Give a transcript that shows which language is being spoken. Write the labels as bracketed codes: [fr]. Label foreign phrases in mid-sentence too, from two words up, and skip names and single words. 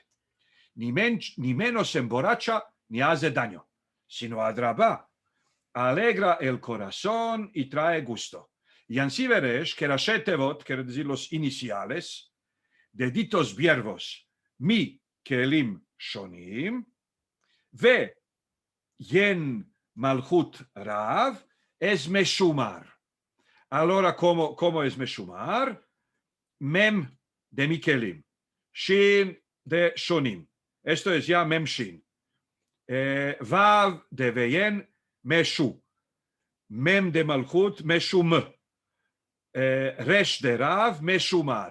[es] Ni menos emborracha ni hace daño, sino adraba, alegra el corazón y trae gusto. Y así veréis que [he] ראשי תבות, [es] quiere decir los iniciales, de ditos verbos, [he] מכלים שונים ויין מלכות רב, [es] es meshumar. Ahora, ¿cómo es meshumar? Mem de Mikelim, Shin de Shonim. Esto es ya [he] מם שין. [es] Vav de Veyen, Meshu. Mem de Malchut, Meshum. Resh de Rav, Meshumar.